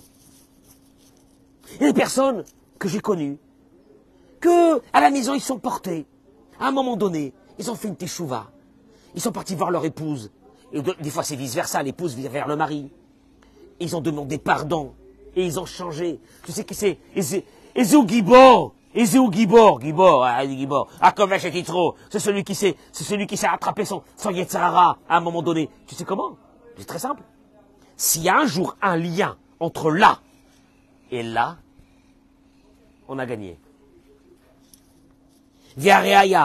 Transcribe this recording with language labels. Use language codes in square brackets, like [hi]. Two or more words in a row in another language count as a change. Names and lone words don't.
[fr] Il y a des personnes que j'ai connues, que à la maison ils sont portés. À un moment donné, ils ont fait une teshuva. Ils sont partis voir leur épouse. Et des fois c'est vice-versa, l'épouse vient vers le mari. Ils ont demandé pardon. Et ils ont changé. Tu sais qui c'est? [he] איזהו גבור. גבור. הכובש את יצרו. [fr] C'est celui qui s'est attrapé son Yetzirara à un moment donné. Tu sais comment? C'est très simple. S'il y a un jour un lien entre là et là, on a gagné. Viareaya.